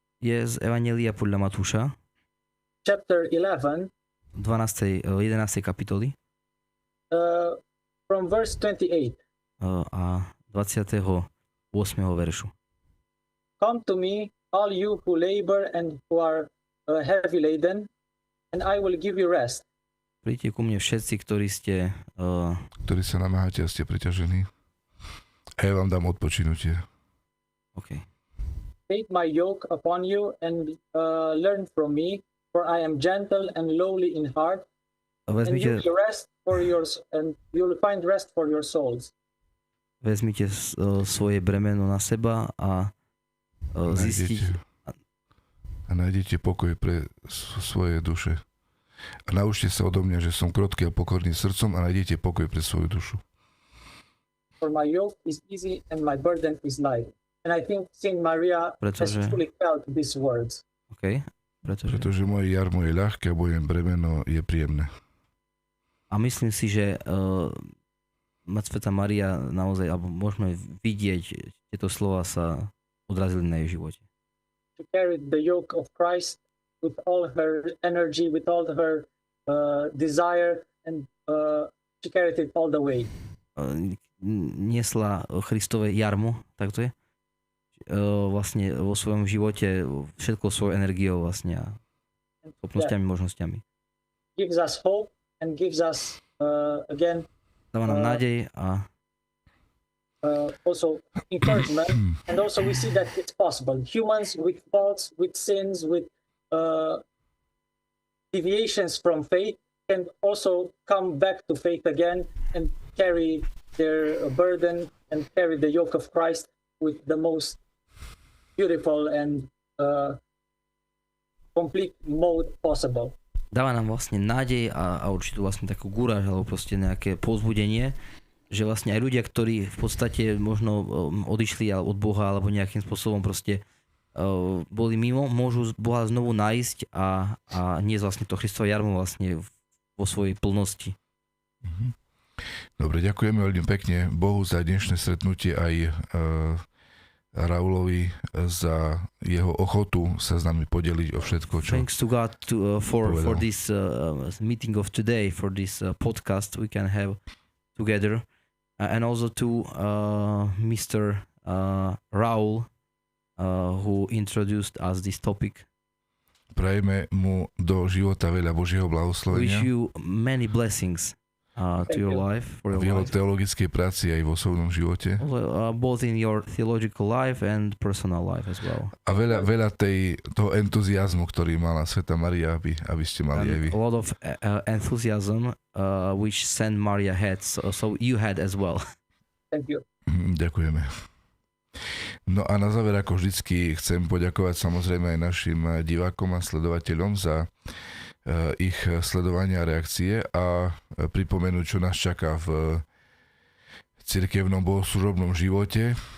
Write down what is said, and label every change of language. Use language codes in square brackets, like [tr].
[sk] je z Evanjelia podľa Matúša, [en] chapter 11, [sk] 11. kapitoly [en] from verse 28. [sk] A 28. veršu. [en] Come to me, all you who labor and who are heavy laden, and I will give you rest. [sk] Príďte ku mne všetci, ktorí sa namáhate a ste preťažení. A ja vám dám odpočinutie. [en] Okay. Take my yoke upon you and learn from me, for I am gentle and lowly in heart, and you will find rest for your souls. [sk] Vezmite svoje bremeno na seba a nájdete pokoj pre svoje duše. A naučte sa odo mňa, že som krotký a pokorný srdcom a nájdete pokoj pre svoju dušu. [en] For my yoke is easy and my burden is light. And I think Saint Maria has truly felt these words. Okay. [sk] Pretože moje jarmo je ľahké a moje bremeno je príjemné. A myslím si, že Svätá Mária naozaj, alebo môžeme vidieť, tieto slova sa odrazili na jej živote. [en] She carried the yoke of Christ with all her energy, with all her desire, and she carried it all the way. [sk] Niesla Christové jarmo, tak to je? Vlastne vo svojom živote všetkou svojou energiou vlastne a schopnosťami, možnosťami. [en] Gives us hope and gives us again [sk] dáva nám nádej a [en] also encouragement, and also we see that it's possible. Humans with faults, with sins, with deviations from faith can also come back to faith again and carry their burden and carry the yoke of Christ with the most beautiful and complete mode possible. [sk] Dáva nám vlastne nádej a určitú vlastne takú gúraž alebo proste nejaké povzbudenie, že vlastne aj ľudia, ktorí v podstate možno odišli od Boha alebo nejakým spôsobom proste boli mimo, môžu Boha znovu nájsť a niesť vlastne to Kristovo jarmo vlastne vo svojej plnosti. Dobre, ďakujeme veľmi pekne Bohu za dnešné stretnutie aj Raulovi za jeho ochotu sa s nami podeliť o všetko, čo [en] Thanks to God for this meeting of today, for this podcast we can have together, and also to Mr. Raul who introduced us this topic. [sk] Prajeme mu do života veľa Božieho blahoslovenia. [en] Wish you many blessings to your life, for your [sk] v jeho [en] life. [sk] teologickej práci aj vo svojom živote. [en] Both in your theological life and personal life as well. [sk] A veľa toho entuziazmu, ktorý mala Svätá Mária, aby ste mali aj vy. [en] A lot of enthusiasm which Saint Maria had, so you had as well. Thank you. [sk] Ďakujeme. No a na záver, ako vždycky, chcem poďakovať samozrejme aj našim divákom a sledovateľom za ich sledovanie a reakcie a pripomenúť, čo nás čaká v cirkevnom bohoslužobnom živote.